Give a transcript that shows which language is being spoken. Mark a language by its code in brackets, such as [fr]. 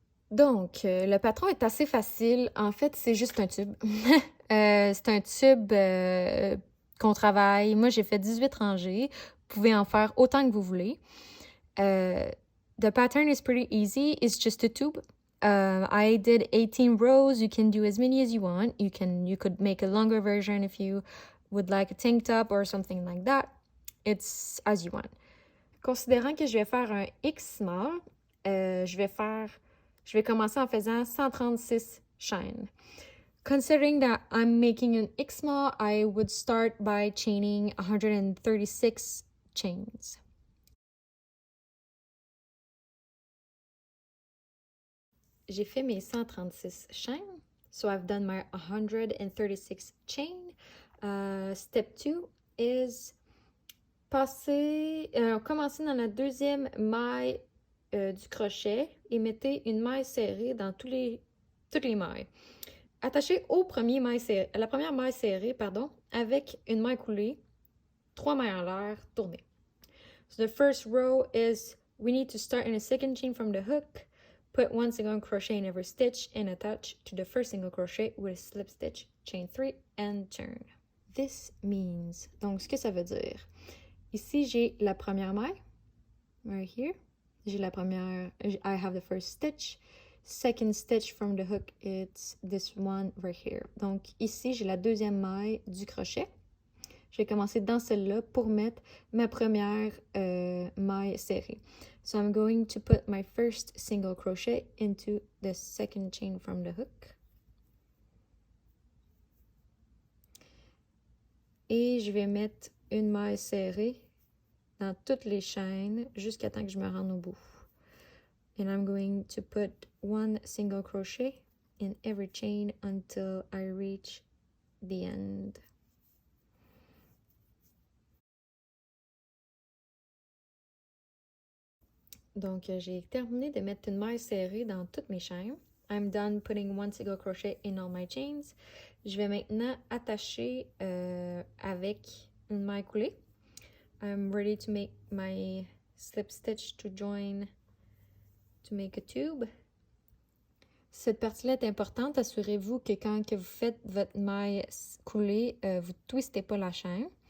[fr] Donc, le patron est assez facile. En fait, c'est juste un tube. C'est un tube qu'on travaille. Moi, j'ai fait 18 rangées. Vous pouvez en faire autant que vous voulez. [en] The pattern is pretty easy. It's just a tube. I did 18 rows. You can do as many as you want. You could make a longer version if you would like a tank top or something like that. It's as you want. [fr] Considérant que je vais faire un X small, je vais commencer en faisant 136 chaînes. [en] Considering that I'm making an X small, I would start by chaining 136 chains. [fr] J'ai fait mes 136 chaînes. [en] So I've done my 136 chain. Step 2 is [fr] commencer dans la deuxième maille du crochet et mettez une maille serrée dans toutes les mailles. Attachez la première maille serrée, avec une maille coulée, 3 mailles en l'air, tournez. [en] So the first row is we need to start in a second chain from the hook, put 1 single crochet in every stitch and attach to the first single crochet with a slip stitch, chain 3 and turn. This means, [fr] donc ce que ça veut dire, ici j'ai la première maille, [en] right here, [fr] j'ai la première, [en] I have the first stitch, second stitch from the hook, it's this one right here. [fr] Donc ici j'ai la deuxième maille du crochet. Je vais commencer dans celle-là pour mettre ma première maille serrée. [en] So I'm going to put my first single crochet into the second chain from the hook. [fr] Et je vais mettre une maille serrée dans toutes les chaînes jusqu'à temps que je me rende au bout. [en] And I'm going to put 1 single crochet in every chain until I reach the end. [fr] Donc, j'ai terminé de mettre une maille serrée dans toutes mes chaînes. [en] I'm done putting 1 single crochet in all my chains. [fr] Je vais maintenant attacher avec une maille coulée. [en] I'm ready to make my slip stitch to join to make a tube. [fr] Cette partie-là est importante. Assurez-vous que quand que vous faites votre maille coulée, vous ne twistez pas la chaîne.